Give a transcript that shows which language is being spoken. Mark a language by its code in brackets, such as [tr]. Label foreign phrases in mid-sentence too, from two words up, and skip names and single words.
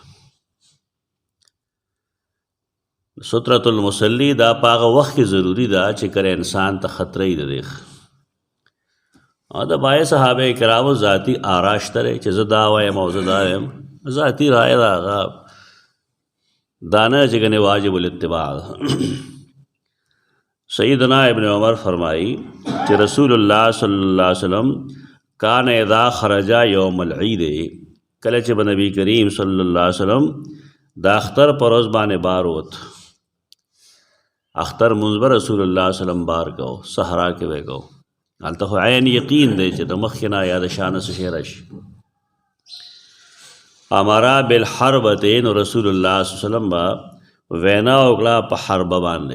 [ar] سترة المصلی [ps] دا په هغه وخت کې ضروري ده چې کله انسان ته خطره وي د دې. او د باقي صحابه کرامو ذاتي آرا شته دی چې زه دا وایم او زه دا وایم، ذاتي رایه ده هغه دا نه چې ګنې واجب الاتباع ده. [ur] سیدنا ابن عمر فرمائی کہ رسول اللہ صلی اللہ علیہ وسلم [ar] کان اذا خرجا یوم العید، [ps] کله چې به نبی کریم صلی الله علیه وسلم د اختر پر ورځ باندې بار ووت، اختر مونځ به رسول الله صلی الله علیه وسلم بار کو، صحرا کې به کو. هلته خو عین یقین دی چې د مخکې نه یا د شا نه څه شی راشي. [ar] امرا بالحربتې، [ps] نو رسول الله صلی الله علیه وسلم به وینا وکړه په حربه باندې.